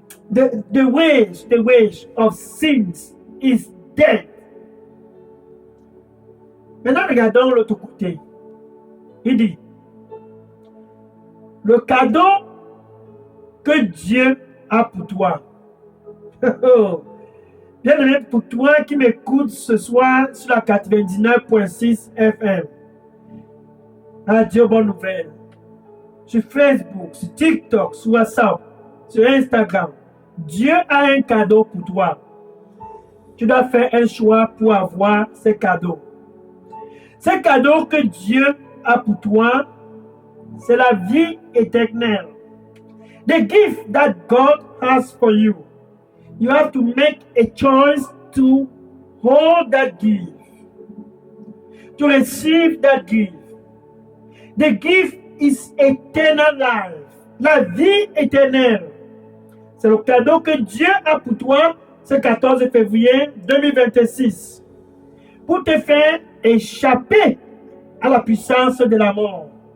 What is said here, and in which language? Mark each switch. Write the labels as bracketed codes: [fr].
[en] The wage of sins is death. [fr] Maintenant, regardons l'autre côté. Il dit, le cadeau que Dieu a pour toi. Bien-aimé, pour toi qui m'écoute ce soir sur la 99.6 FM. Radio Bonne Nouvelle. Sur Facebook, sur TikTok, sur WhatsApp, sur Instagram. Dieu a un cadeau pour toi. Tu dois faire un choix pour avoir ce cadeau. Ce cadeau que Dieu a pour toi, c'est la vie éternelle. [en] The gift that God has for you. You have to make a choice to hold that gift, to receive that gift. The gift is eternal life. [fr] La vie éternelle. C'est le cadeau que Dieu a pour toi ce 14 février 2026 pour te faire échapper à la puissance de la mort.